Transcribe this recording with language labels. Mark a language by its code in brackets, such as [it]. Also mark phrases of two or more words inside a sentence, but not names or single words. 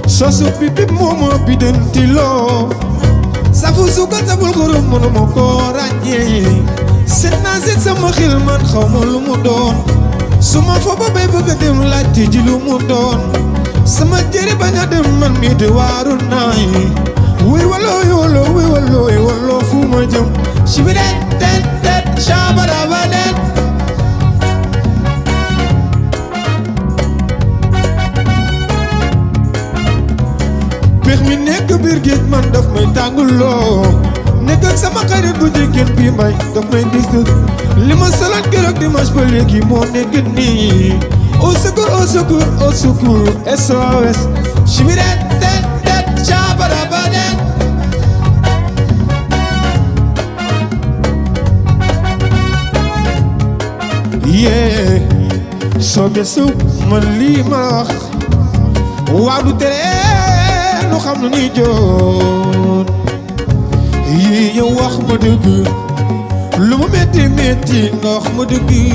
[wo] Sosu pipi momo bidentilo safu suka tabul xurum mënuma ko ràññee seet naa seet sama xel man xaw ma lu mu doon su ma fa ba bay bëgg a dem laajte ji lu mu doon sama jëri bañ a dem man mii di waaru naay wuy walooy waloo wuy walooy waloo fu ma jëm si bi det det det shabaraba det pex mi nekk biir géej man daf may tànguloo nekk ak sama xarit bu jigéen bi may daf may dis li ma soloon keroog dimanche ba léegi moo nekk nii [fr] au secours au secours au secours [wo] SOS shibi det det det shabaraba det yee soo gëstu man lii ma wax waaw du tere nu xam nu ni joon yii yow wax ma dëgg lu mu metti metti nga wax ma dëgg